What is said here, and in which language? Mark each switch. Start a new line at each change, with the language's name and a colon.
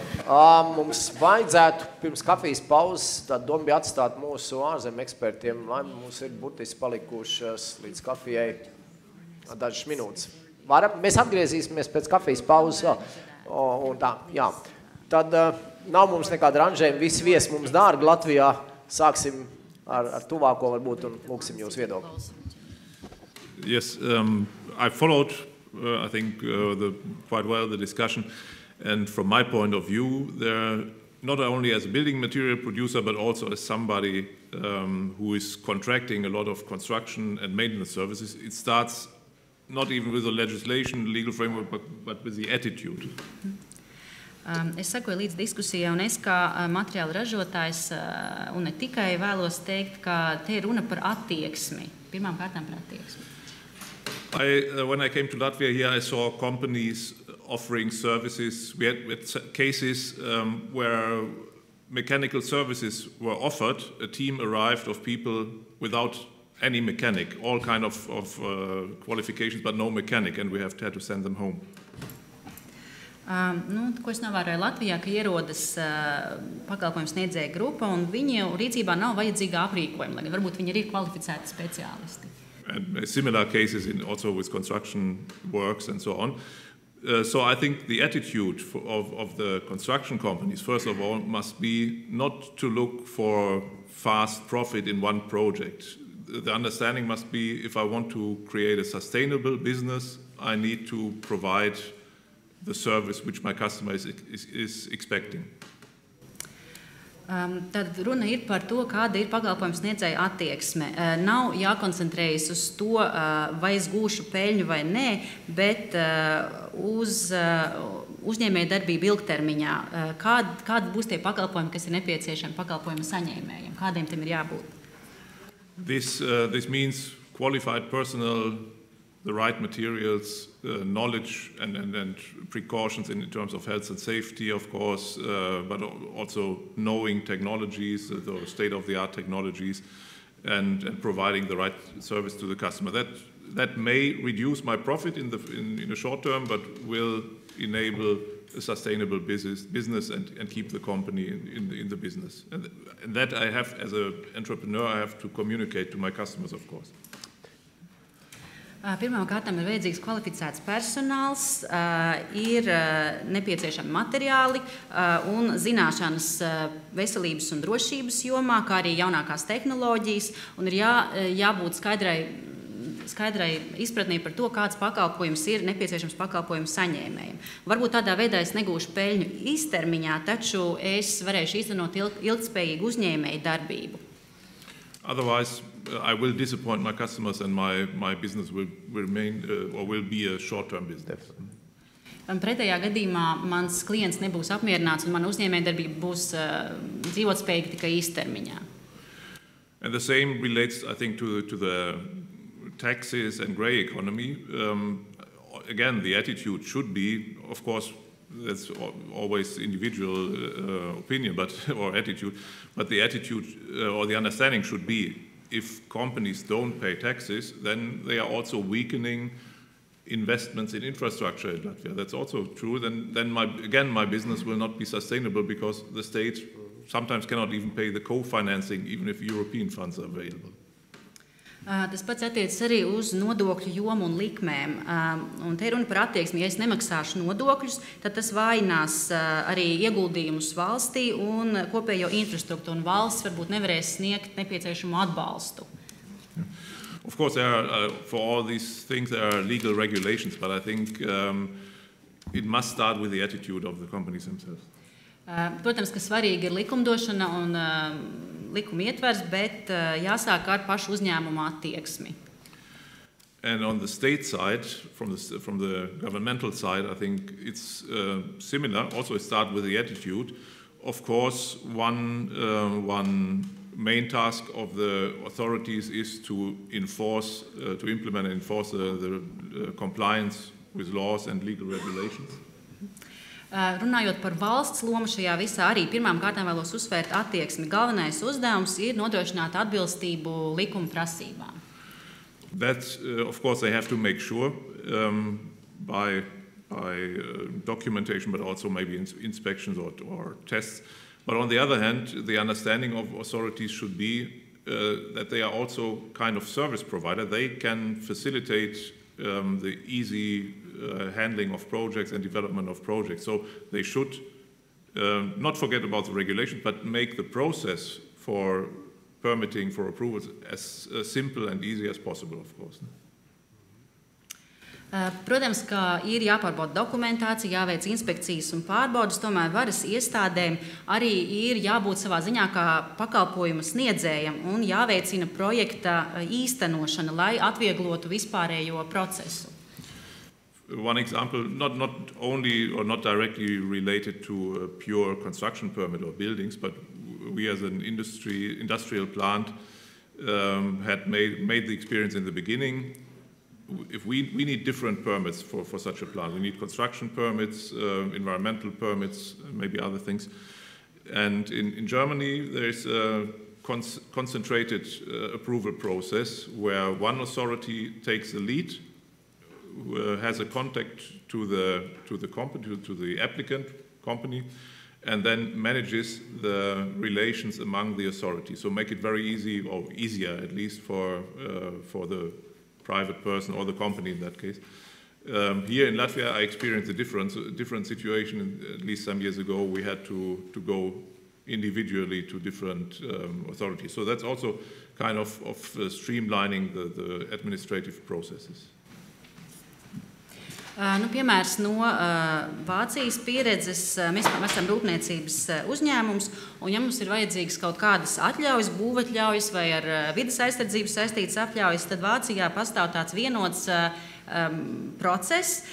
Latvian: Mums vajadzētu pirms kafijas pauzes, tā doma bija atstāt mūsu ārzem ekspertiem, lai mums ir burtiski palikušas līdz kafijai dažas minūtes. Mēs atgriezīsimies pēc kafijas pauzes vēl. Un tā, jā. Tad nav mums nekāda ranžējuma, visi viesi mums dārgi Latvijā. Sāksim ar tuvāko varbūt un lūksim jūs viedokli.
English: Yes, I followed, I think, quite well the discussion. And from my point of view, they're not only as a building material producer, but also as somebody who is contracting a lot of construction and maintenance services. It starts not even with the legislation, legal framework, but with the attitude.
Latvian: Es sekoju līdz diskusijai, un es kā materiāla ražotājs, un ne tikai vēlos teikt, ka te ir runa par attieksmi. Pirmām kārtām par attieksmi.
English: When I came to Latvia here, I saw companies offering services. We had cases where mechanical services were offered. A team arrived of people without any mechanic, all kind of qualifications, but no mechanic, and we had to send them home.
Latvian: Ko es novēroju Latvijā, ka ierodas pakalpojumu sniedzēja grupa, un viņu rīcībā nav vajadzīga aprīkojuma, lai varbūt viņi ir kvalificēti speciālisti.
English: And similar cases also with construction works and so on. So I think the attitude of the construction companies, first of all, must be not to look for fast profit in one project. The understanding must be, if I want to create a sustainable business, I need to provide the service which my customer is expecting.
Latvian: Tad runa ir par to, kāda ir pakalpojumu sniedzēja attieksme. Nav jākoncentrējas uz to, vai es gūšu peļņu vai nē, bet uz uzņēmēju darbību ilgtermiņā. Kādi būs tie pakalpojumi, kas ir nepieciešami pakalpojumu saņēmējiem? Kādiem tiem ir jābūt?
English: This means qualified personnel, the right materials, knowledge and precautions in terms of health and safety, of course, but also knowing technologies, the state-of-the-art technologies, and providing the right service to the customer. That may reduce my profit in the short term, but will enable a sustainable business and keep the company in the business. And that I have, as an entrepreneur, I have to communicate to my customers, of course.
Latvian: Pirmām kārtām ir vajadzīgs kvalificēts personāls, ir nepieciešami materiāli un zināšanas veselības un drošības jomā, kā arī jaunākās tehnoloģijas, un ir jābūt skaidrai izpratnē par to, kāds pakalpojums ir nepieciešams pakalpojumu saņēmējiem. Varbūt tādā veidā es negūšu peļņu īstermiņā, taču es varēšu īstenot ilgtspējīgu uzņēmēju darbību.
English: Otherwise, I will disappoint my customers and my business will remain or will be a short-term business.
Latvian: Pretējā gadījumā mans klients nebūs apmierināts un mana uzņēmējdarbība būs dzīvotspējīga tikai īstermiņā.
English: And the same relates, I think, to the taxes and grey economy. Again, the attitude should be, of course, that's always individual opinion, or attitude. But the attitude or the understanding should be, if companies don't pay taxes, then they are also weakening investments in infrastructure in Latvia. That's also true. Then my business will not be sustainable because the state sometimes cannot even pay the co-financing, even if European funds are available.
Latvian: Tas pats attiecas arī uz nodokļu jomu un likmēm. Un te ir runa par attieksmi. Ja es nemaksāšu nodokļus, tad tas vājinās arī ieguldījumus valstī un kopējo infrastruktūru. Un valsts varbūt nevarēs sniegt nepieciešamo atbalstu.
English: Of course, for all these things there are legal regulations, but I think it must start with the attitude of the companies themselves.
Latvian: Protams, ka svarīgi ir likumdošana un likuma ietvers, bet jāsāk ar pašu uzņēmumu attieksmi.
English: And on the state side, from the governmental side, I think it's similar. Also, it starts with the attitude. Of course, one main task of the authorities is to implement and enforce the compliance with laws and legal regulations.
Latvian: Runājot par valsts lomu šajā visā, arī pirmām kārtām vēlos uzsvērt attieksmi. Galvenais uzdevums ir nodrošināt atbilstību likuma prasībām.
English: That, of course, they have to make sure by documentation, but also maybe inspections or tests. But on the other hand, the understanding of authorities should be that they are also kind of service provider. They can facilitate the easy handling of projects and development of projects. So they should not forget about the regulations, but make the process for permitting, for approvals, as simple and easy as possible, of course.
Latvian: Protams, ka ir jāpārbauda dokumentācija, jāveic inspekcijas un pārbaudas, tomēr varas iestādēm arī ir jābūt savā ziņā kā pakalpojumu sniedzējam un jāveicina projekta īstenošana, lai atvieglotu vispārējo procesu.
English: One example, not only or not directly related to a pure construction permit or buildings, but we as an industrial plant had made the experience in the beginning. If we need different permits for such a plant. We need construction permits, environmental permits, maybe other things. And in Germany, there is a concentrated approval process where one authority takes the lead, has a contact to the company, to the applicant company, and then manages the relations among the authorities. So make it very easy, or easier at least, for the private person or the company in that case. Here in Latvia, I experienced a different situation. At least some years ago, we had to go individually to different authorities. So that's also kind of streamlining the administrative processes.
Latvian: Piemērs no Vācijas pieredzes. Mēs esam rūpniecības uzņēmums, un ja mums ir vajadzīgas kaut kādas atļaujas, būvatļaujas vai ar vides aizsardzību saistītas atļaujas, tad Vācijā pastāv tāds vienots process.